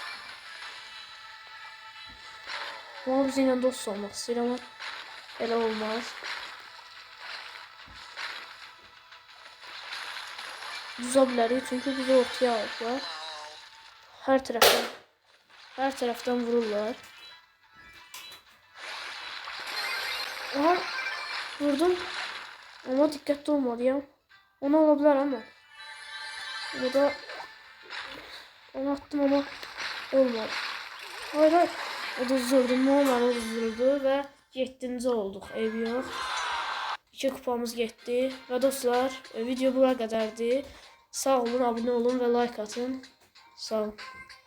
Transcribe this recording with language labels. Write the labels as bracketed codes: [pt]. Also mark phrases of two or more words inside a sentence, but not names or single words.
[az] Ama bizimlə dost olmaq istəyir, amma elə olmaz. Düzə bilərik, çünki bizi ortaya alırlar. Hər tərəfdən vururlar. Aha, vurdum. [tr] Ama dikkatli olmalıyım. [az] Onu ala bilər ama. [tr] Bu da onu attım ama olmadı. Hayır. O da uzdurdu. Normal uzdurdu ve [az] 7-ci olduq, eyb yox. 2 kupamız getdi. Və dostlar, video bura qədərdir. Sağ olun, abunə olun və like atın. Sağ olun.